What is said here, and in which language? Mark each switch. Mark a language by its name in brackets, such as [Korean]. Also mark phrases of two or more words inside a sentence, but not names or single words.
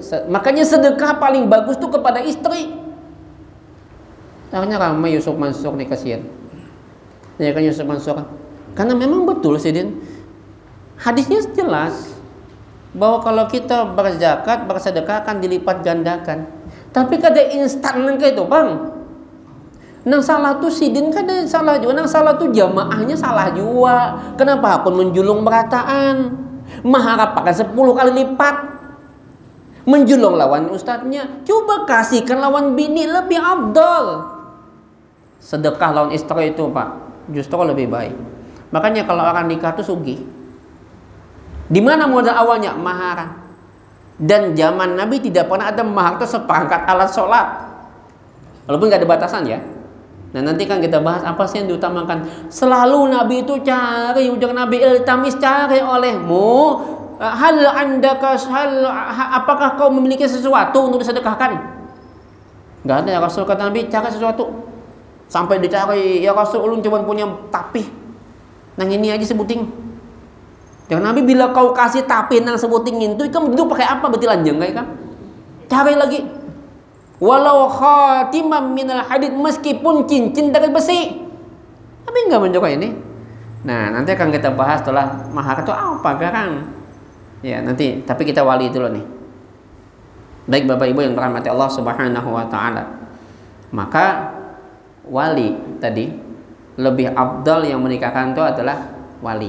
[Indonesian] makanya sedekah paling bagus tuh kepada istri akhirnya ramai Yusuf Mansur nih kasihan ya kan Yusuf Mansur karena memang betul sih Din hadisnya jelas bahwa kalau kita berzakat bersedekah akan dilipat gandakan tapi kada instan kayak itu bang nang salah tuh sidin kada salah juga nang salah tuh jamaahnya salah juga [Banjar] kenapa aku menjulung berataan mahar pakai 10 kali lipat Menjulung lawan ustadznya, coba kasihkan lawan bini, lebih afdal. [Indonesian] Sedekah lawan istri itu Pak, justru lebih baik. Makanya kalau orang nikah itu sugih. Di mana modal awalnya? Mahar. Dan zaman Nabi tidak pernah ada mahar itu seperangkat alat sholat. Walaupun nggak ada batasan ya. Nah nanti kan kita bahas apa sih yang diutamakan. Selalu Nabi itu cari, ujung Nabi iltamis, cari olehmu. Apakah kau memiliki sesuatu untuk disedekahkan? Nggak ada ya Rasul, kata Nabi, cari sesuatu. Sampai dicari, [Banjar] ya Rasul ulun cuma punya tapih. Nang ini aja sebuting. Jangan Nabi bila kau kasih tapih nang sebuting itu, kamu duduk pakai apa berarti lanjang kayak kan? [Indonesian] Cari lagi. [Arabic] ولو خاتما من حديد, [Indonesian] meskipun cincin dari besi. Tapi nggak mencoba ini. Nah nanti akan kita bahas setelah mahar itu apa kan? Ya nanti, tapi kita wali dulu nih. Baik Bapak Ibu yang dirahmati Allah Subhanahu wa taala. Maka wali tadi lebih afdal yang menikahkan itu adalah wali.